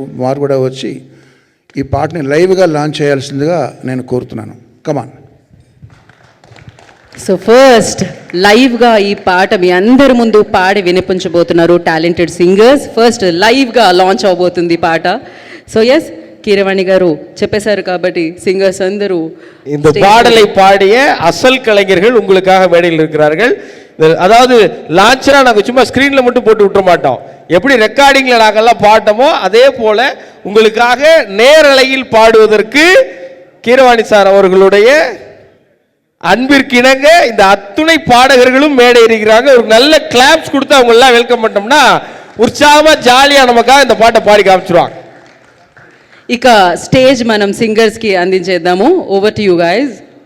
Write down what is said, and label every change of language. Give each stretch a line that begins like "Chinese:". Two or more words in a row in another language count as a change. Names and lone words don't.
Telugu: వారు కూడా వచ్చి ఈ పాటని లైవ్గా లాంచ్ చేయాల్సిందిగా నేను కోరుతున్నాను. కమాన్. సో ఫస్ట్ లైవ్గా ఈ పాట మీ అందరి ముందు పాడి వినిపించబోతున్నారు
English: talented singers.
Telugu: ఫస్ట్ లైవ్గా లాంచ్ అవబోతుంది పాట.
English: so yes,
Telugu: கீரவாணி గారు చెప్పేశారు కాబట్టి సింగర్స్ అందరూ
Tamil: இந்த பாடலை பாடிய அசல் கலைஞர்கள் உங்களுக்காக மேடையில் இருக்கிறார்கள். அதாவது லான்ச்னா நாங்கள் சும்மா ஸ்க்ரீனில் மட்டும் போட்டு விட்டுற மாட்டோம். எப்படி ரெக்கார்டிங்கில் நாங்கள்லாம் பாட்டோமோ அதே போல் உங்களுக்காக நேரலையில் பாடுவதற்கு கீரவாணி சார் அவர்களுடைய அன்பிற்கிணங்க இந்த அத்துணை பாடகர்களும் மேடை இருக்கிறாங்க. ஒரு நல்ல கிளாப்ஸ் கொடுத்து அவங்களெல்லாம் வெல்கம் பண்ணிட்டோம்னா உற்சாகமாக ஜாலியாக நமக்காக இந்த பாட்டை பாடி காமிச்சிருவாங்க.
Telugu: ఇక స్టేజ్ మనం సింగర్స్కి అందించేద్దాము.
English: over to you guys.